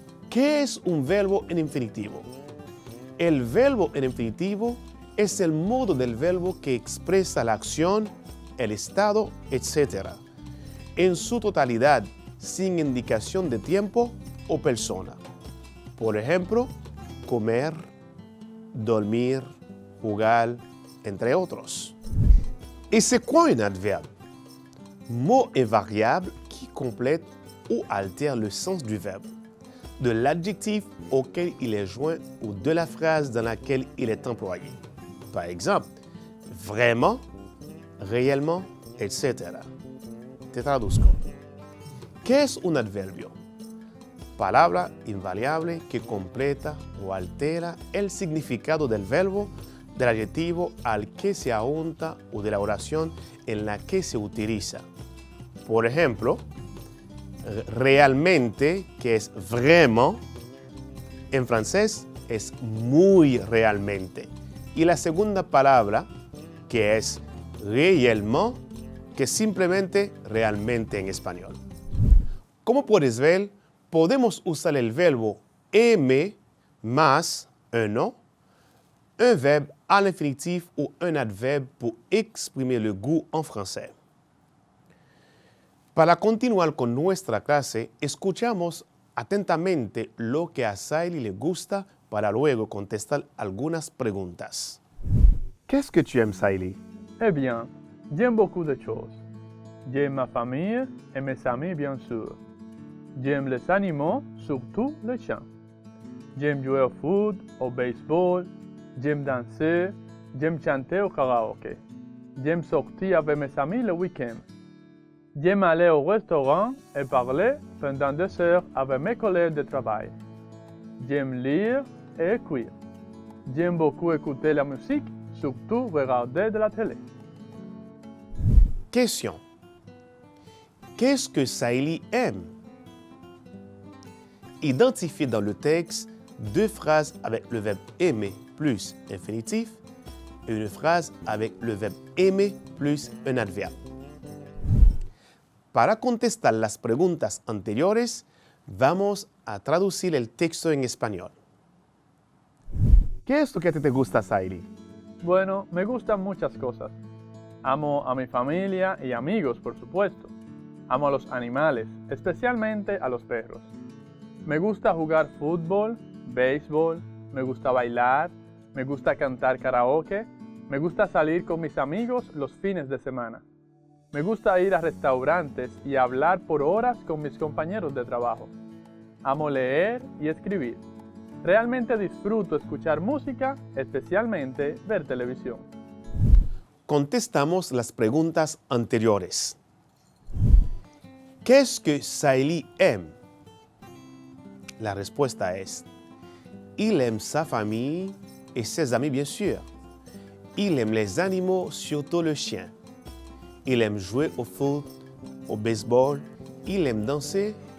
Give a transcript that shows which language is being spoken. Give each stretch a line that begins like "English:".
Spanish: ¿Qué es un verbo en infinitivo? El verbo en infinitivo es el modo del verbo que expresa la acción, el estado, etc. en su totalidad, sin indicación de tiempo o persona. Por ejemplo, comer, dormir, jugar, entre otros.
French: Et c'est quoi un adverbe? Mot invariable qui complète ou altère le sens du verbe, de l'adjectif auquel il est joint ou de la phrase dans laquelle il est employé. Par exemple, vraiment, réellement, etc.
Spanish: Te traduzco. ¿Qué es un adverbio? Palabra invariable que completa o altera el significado del verbo, del adjetivo al que se aúnta o de la oración en la que se utiliza. Por ejemplo, realmente, que es vraiment, en francés es muy realmente. Y la segunda palabra, que es réellement, que es simplemente realmente en español. Como puedes ver, podemos usar el verbo aimer más
French: un nom, un verbe à l'infinitif ou un adverbe pour exprimer le goût en français.
Spanish: Para continuar con nuestra clase, escuchamos atentamente lo que a Saïli le gusta para luego contestar algunas preguntas.
French: Qu'est-ce que tu aimes, Saïli? Eh bien, j'aime beaucoup de choses. J'aime ma famille et mes amis, bien sûr. J'aime les animaux, surtout les chiens. J'aime jouer au foot, au baseball. J'aime danser. J'aime chanter au karaoké. J'aime sortir avec mes amis le week-end. J'aime aller au restaurant et parler pendant 2 heures avec mes collègues de travail. J'aime lire et écrire. J'aime beaucoup écouter la musique, surtout regarder de la télé. Question. Qu'est-ce que Saïli aime? Identifiez dans le texte 2 phrases avec le verbe aimer plus infinitif et une phrase avec le verbe aimer plus un adverbe.
Spanish: Para contestar las preguntas anteriores, vamos a traducir el texto en español. ¿Qué es lo que te gusta, Saïli? Bueno, me gustan muchas cosas. Amo a mi familia y amigos, por supuesto. Amo a los animales, especialmente a los perros. Me gusta jugar fútbol, béisbol, me gusta bailar, me gusta cantar karaoke, me gusta salir con mis amigos los fines de semana. Me gusta ir a restaurantes y hablar por horas con mis compañeros de trabajo. Amo leer y escribir. Realmente disfruto escuchar música, especialmente ver televisión. Contestamos las preguntas anteriores.
French: ¿Qué es que Saïli aime? La respuesta es: il aime sa famille et ses amis, bien sûr. Il aime les animaux, surtout le chien. Il aime jouer au foot, au baseball. Il aime danser.